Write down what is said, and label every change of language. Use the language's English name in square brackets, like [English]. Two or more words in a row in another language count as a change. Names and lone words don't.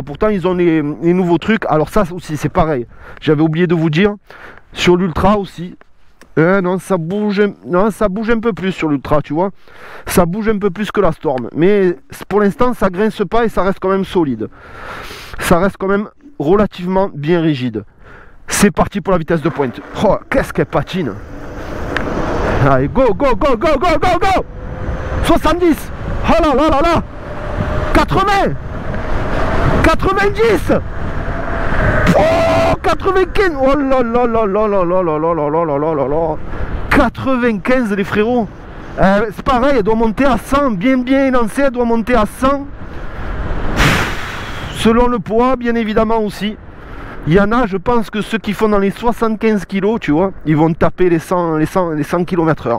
[French] Pourtant ils ont les nouveaux trucs. Alors ça aussi c'est pareil, j'avais oublié de vous dire, sur l'Ultra aussi, non, ça bouge un peu plus sur l'Ultra, tu vois, ça bouge un peu plus que la Storm, mais pour l'instant ça grince pas et ça reste quand même solide, ça reste quand même relativement bien rigide. C'est parti pour la vitesse de pointe. Oh, qu'est-ce qu'elle patine. Allez, [English] go, go, go, go, go, go, go. [French] 70. Oh là là là là. 80. 90. Oh, 95. Oh là là là là là là là là là là là là là. 95 les frérots. C'est pareil, elle doit monter à 100. Bien élancée, elle doit monter à 100. Selon le poids, bien évidemment aussi. Il y en a, je pense que ceux qui font dans les 75 kg, tu vois, ils vont taper les 100 km/h.